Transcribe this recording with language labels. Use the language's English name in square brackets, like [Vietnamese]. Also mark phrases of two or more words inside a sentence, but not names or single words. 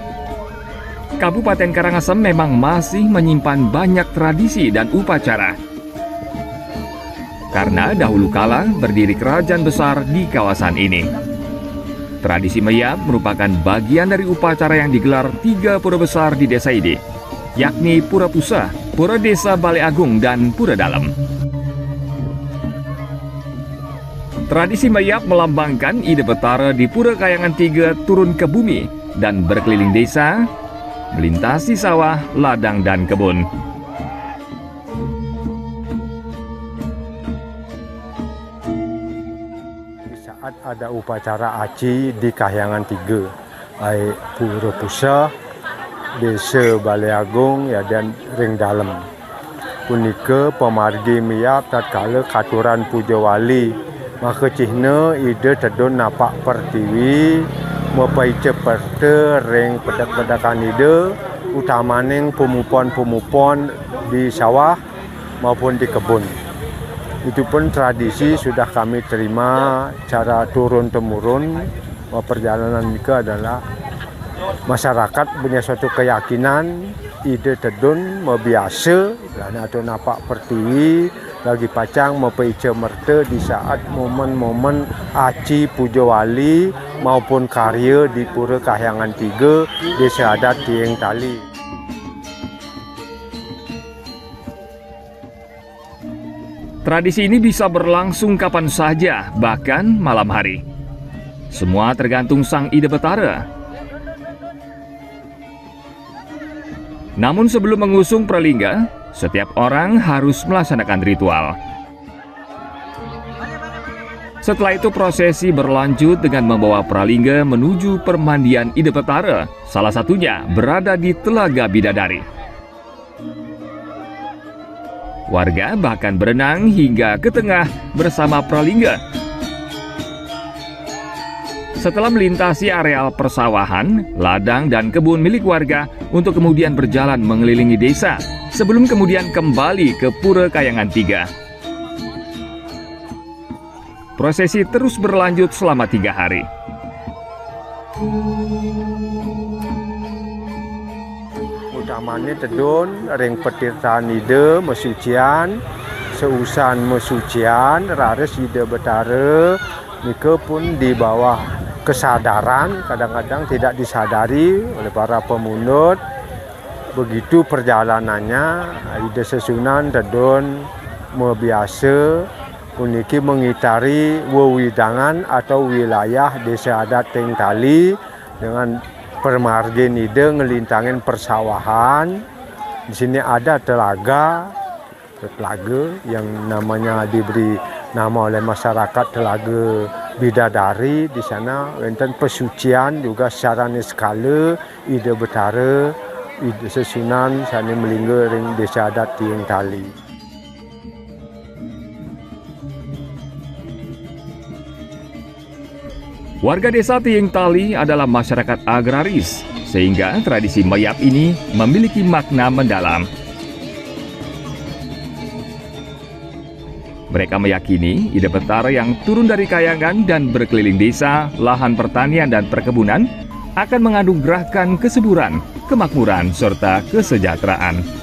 [Indonesian] Kabupaten Karangasem memang masih menyimpan banyak tradisi dan upacara. Karena dahulu kala berdiri kerajaan besar di kawasan ini. Tradisi Mayap merupakan bagian dari upacara yang digelar 3 pura besar di desa ini, yakni Pura Pusah, Pura Desa Balai Agung, dan Pura Dalem. Tradisi Mayap melambangkan Ide Betara di Pura Kayangan 3 turun ke bumi dan berkeliling desa, melintasi sawah, ladang, dan kebun. Saat ada upacara aci di Kahyangan 3, baik Pura Pusah, Desa Balai Agung ya, dan Ring Dalem. [Balinese] Punika pemargi Mayap tatkala katuran puja wali. Maka cihna ide tedun napak pertiwi mepai ceperte ring pedak-pedakan ide utamaning pemupon-pemupon di sawah maupun di kebun. [Indonesian] Itu pun tradisi sudah kami terima cara turun-temurun. Perjalanan mereka adalah masyarakat punya suatu keyakinan [Balinese] ide tedun biasa [Indonesian] dan atau [Balinese] napak pertiwi lagi pacang mempaica merta [Indonesian] di saat momen-momen aci puja wali maupun karya di Pura Kahyangan 3 Desa Adat Tiing Tali. Tradisi ini bisa berlangsung kapan saja, bahkan malam hari. Semua tergantung sang Ide Betara. Namun sebelum mengusung pralingga, setiap orang harus melaksanakan ritual. Setelah itu prosesi berlanjut dengan membawa pralingga menuju permandian Ide Betara, salah satunya berada di Telaga Bidadari. Warga bahkan berenang hingga ke tengah bersama pralingga. Setelah melintasi areal persawahan, ladang, dan kebun milik warga untuk kemudian berjalan mengelilingi desa, sebelum kemudian kembali ke Pura Kayangan 3. Prosesi terus berlanjut selama 3 hari. [Balinese] Utamanya tedun, ring petirtaan ide, mesucian, seusan mesucian, rares Ide Betara, [Indonesian] mereka pun di bawah kesadaran, kadang-kadang tidak disadari oleh para pemunut. Begitu perjalanannya, [Balinese] Ide Sesunan tedun biasa uniki mengitari wewidangan [Indonesian] atau wilayah [Balinese] Desa Adat Tiing Tali dengan permargin ide ngelintangin persawahan. [Indonesian] Di sini ada telaga yang namanya diberi nama oleh masyarakat Telaga Bidadari. Di sana [Balinese] wonten pesucian [Indonesian] juga secara skala [Balinese] Ide Betara, Ide Sesunan sani melingga ring Desa Adat Tiing Tali. [Indonesian] Warga desa Tieng Tali adalah masyarakat agraris, sehingga tradisi mayap ini memiliki makna mendalam. Mereka meyakini ide petara yang turun dari kayangan dan berkeliling desa, lahan pertanian dan perkebunan akan menganugerahkan kesuburan, kemakmuran, serta kesejahteraan.